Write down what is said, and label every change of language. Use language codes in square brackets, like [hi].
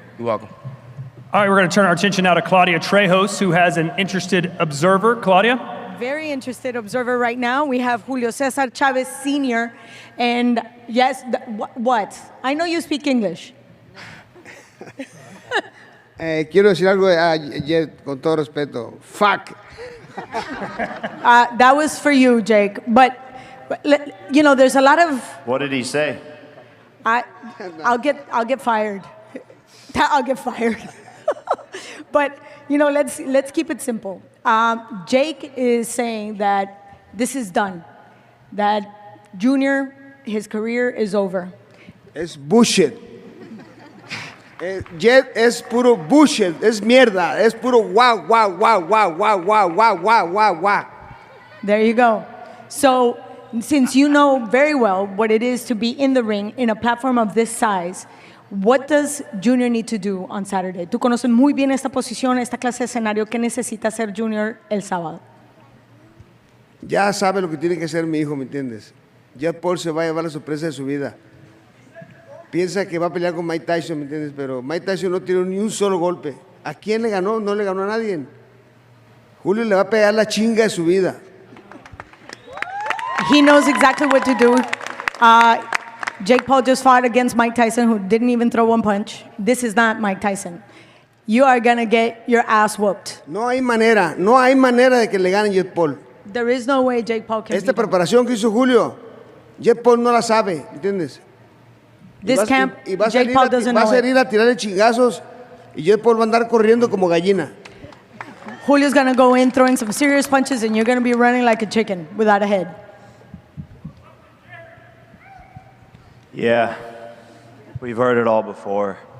[en] You're welcome. All right, we're going to turn our attention now to Claudia Trejos, who has an interested observer. Claudia? Very interested observer right now. We have Julio Cesar Chavez Jr. And yes, what? I know you speak English. [es] Quiero decir algo, Jet, con todo respeto. [en] Fuck. That was for you, Jake. But, you know, there's a lot of... What did he say? I'll get fired. I'll get fired. But, you know, let's keep it simple. Jake is saying that this is done. That Junior, his career is over. [es] Es [en] bullshit. [es] Jet es puro bullshit. Es mierda. Es puro wow, wow, wow, wow, wow, wow, wow, wow, wow, wow. [en] There you go. So, since you know very well what it is to be in the ring in a platform of this size, what does Junior need to do on Saturday? [es] Tú conoces muy bien esta posición, esta clase de escenario. ¿Qué necesita hacer Junior el sábado? Ya sabe lo que tiene que hacer mi hijo, ¿me entiendes? Jet Paul se va a llevar la sorpresa de su vida. Piensa que va a pelear con Mike Tyson, ¿me entiendes? Pero Mike Tyson no tiró ni un solo golpe. ¿A quién le ganó? No le ganó a nadie. Julio le va a pegar la chinga de su vida. [en] He knows exactly what to do. Jake Paul just fought against Mike Tyson, who didn't even throw one punch. This is not Mike Tyson. You are going to get your ass whooped. [es] No hay manera de que le gane Jake Paul. [en] There is no way Jake Paul can [es] Esta preparación que hizo Julio, Jake Paul no la sabe, ¿entiendes? [en] This camp, Jake Paul doesn't know it. [es] Va a salir a tirarle chingazos y Jake Paul va a andar corriendo como gallina. [en] Julio's going to go in throwing some serious punches, and you're going to be running like a chicken without a head. Yeah, we've heard it all before.